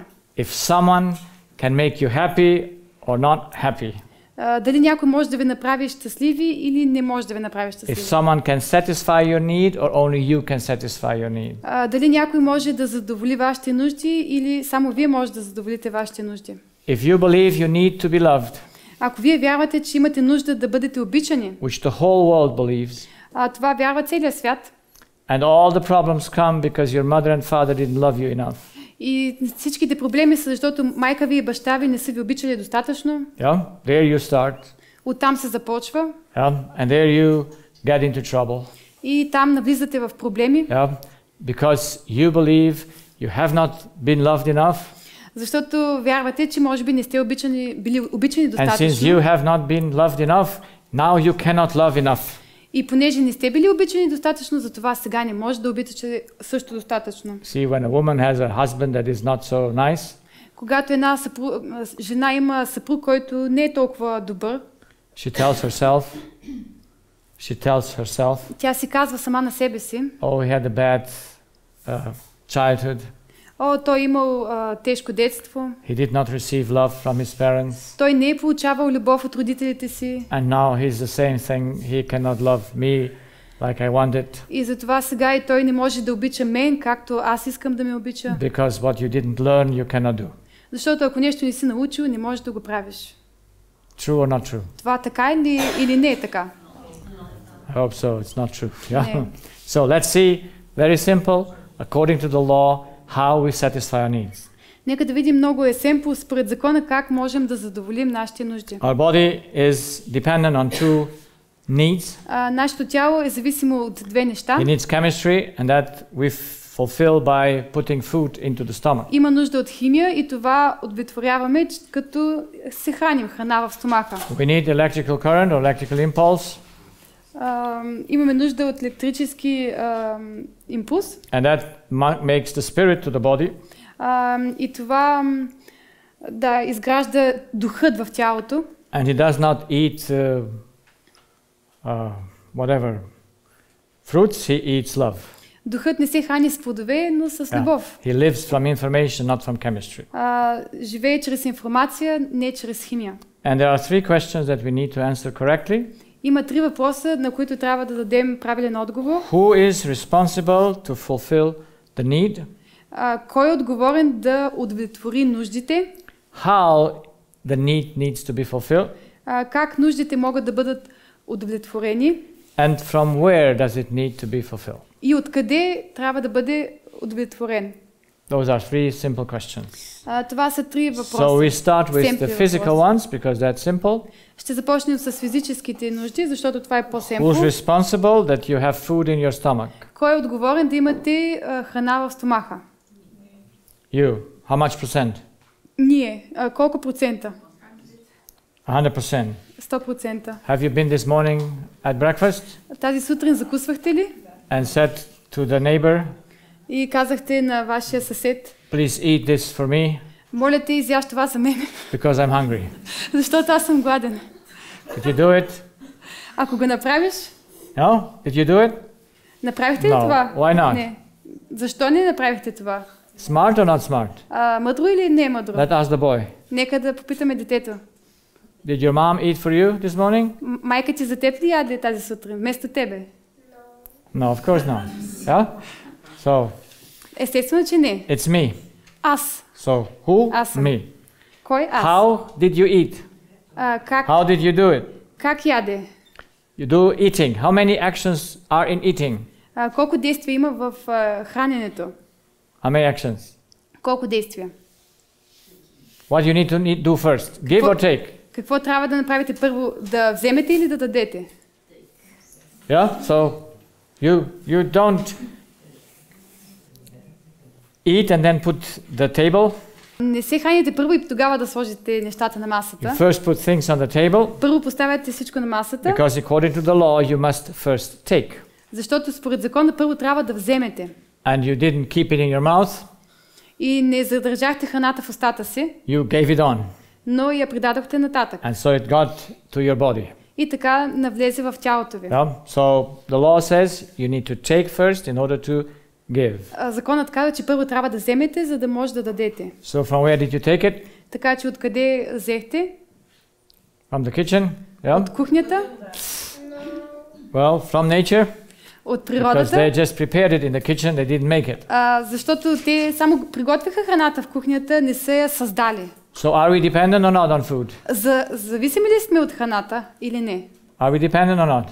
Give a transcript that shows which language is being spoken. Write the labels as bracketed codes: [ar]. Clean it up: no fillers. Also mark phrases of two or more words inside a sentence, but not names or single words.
[en] If someone can make you happy or not happy. [bg] Дали някой може да ви направи щастливи или не може да ви направи щастливи. [en] If someone can satisfy your need or only you can satisfy your need. [bg] Дали някой може да задоволи вашите нужди или само вие може да задоволите вашите нужди. [en] If you believe you need to be loved. [bg] Ако вие вярвате, че имате нужда да бъдете обичани. [en] Which the whole world believes. [bg] Това вярва целият свят. [en] And all the problems come because your mother and father didn't love you enough. [bg] И всичките проблеми са, защото майка ви и баща ви не са ви обичали достатъчно. [en] Yeah, there you start. [bg] Оттам се започва. [en] Yeah, and there you get into trouble. [bg] И там навлизате в проблеми. [en] Yeah, because you believe you have not been loved enough. [bg] Защото вярвате, че може би не сте били обичани достатъчно. [en] And since you have not been loved enough, now you cannot love enough. [bg] И понеже не сте били обичани достатъчно, затова сега не може да обичате също достатъчно. [en] See, when a woman has a husband that is not so nice, [bg] когато една жена има съпруг, който не е толкова добър, [en] She tells herself, [bg] Тя си казва сама на себе си, [en] oh, he had a bad childhood. [bg] О, той имал тежко детство. [en] He did not receive love from his parents. [bg] Той не е получавал любов от родителите си. [en] And now he's the same thing. He cannot love me like I wanted. [bg] И затова сега и той не може да обича мен, както аз искам да ме обича. [en] Because what you didn't learn, you cannot do. [bg] Защото ако нещо не си научил, не можеш да го правиш. [en] True or not true? [bg] Това така или не е така? [en] I hope so. It's not true. Yeah. So let's see, very simple, according to the law, how we satisfy our needs. [bg] Нека да видим много семпл според закона как можем да задоволим нашите нужди. [en] Our body is dependent on two needs. [bg] Нашето тяло е зависимо от две неща. [en] It needs chemistry, and that we fulfill by putting food into the stomach. [bg] Има нужда от химия и това удовлетворяваме, като се храним храна в стомаха. [en] We need electrical current or electrical impulse. [bg] Имаме нужда от електрически импулс. [en] And that makes the spirit to the body. [bg] И това изгражда духът в тялото. [en] And he does not eat whatever fruits, he eats love. [bg] Духът не се храни с плодове, но с любов. [en] He lives from information, not from chemistry. [bg] Живее чрез информация, не чрез химия. [en] And there are three questions that we need to answer correctly. [bg] Има три въпроса, на които трябва да дадем правилен отговор. [en] Who is responsible to fulfill the need? [bg] Кой е отговорен да удовлетвори нуждите? [en] How the need needs to be fulfilled? [bg] Как нуждите могат да бъдат удовлетворени? [en] And from where does it need to be fulfilled? [bg] И откъде трябва да бъде удовлетворен? [en] Those are three simple questions. [bg] Това са три въпроса. [en] So we start with the physical ones because that's simple. [bg] Ще започнем с физическите нужди, защото това е по-семпл. [en] Who's responsible that you have food in your stomach? [bg] Кой е отговорен да имате храна в стомаха? [en] You. How much percent? [bg] Ние. Колко процента? 100%. 100%. [en] Have you been this morning at breakfast? [bg] Тази сутрин закусвахте ли? [en] And said to the neighbor, [bg] и казахте на вашия съсед, [en] please eat this for me. [bg] Моля те, изяж това за мен. [en] Because I'm hungry. [bg] Защото аз съм гладен. [en] Did you do it? [bg] Ако го направиш? [en] No? Did you do it? [bg] Направихте ли това? [en] Why not? [bg] Не. Защо не направихте това? [en] Smart or not smart? [bg] Мъдро или не мъдро? [en] Let ask the boy. [bg] Нека да попитаме детето. [en] Did your mom eat for you this morning? [bg] Майка ти за теб ли яде тази сутрин, вместо тебе? [en] No, of course not. Yeah? So, [bg] естествено, че не. [en] It's me. [bg] Аз. [en] So, who? [bg] Аз съм. [en] Me. [bg] Кой? Аз. [en] How did you eat? [bg] Как? [en] How did you do it? [bg] Как яде? [en] You do eating. How many actions are in eating? [bg] Колко действия има в храненето? [en] How many actions? [bg] Колко действия? [en] What you need to do first? Give or take? [bg] Какво трябва да направите първо? Да вземете или да дадете? [en] Yeah? So, you don't eat and then put the table. [bg] Не се храните първо и тогава да сложите нещата на масата. [en] You first put things on the table. [bg] Първо поставяте всичко на масата. [en] Because according to the law, you must first take. [bg] Защото според закона първо трябва да вземете. [en] And you didn't keep it in your mouth. [bg] И не задържахте храната в устата си. [en] You gave it on. [bg] Но я предадохте нататък. [en] And so it got to your body. [bg] И така навлезе в тялото ви. [en] Yeah? So the law says you need to take first in order to give. [bg] Законът казва, че първо трябва да вземете, за да може да дадете. [en] So from where did you take it? [bg] Така че откъде взехте? [en] From the kitchen? Yeah? [bg] От кухнята? [en] Well, from nature. [bg] От природата. [en] Because they just prepared it in the kitchen, they didn't make it. [bg] Защото те само приготвяха храната в кухнята, не са я създали. [en] So are we dependent or not on food? [bg] Зависими ли сме от храната или не? [en] Are we dependent or not?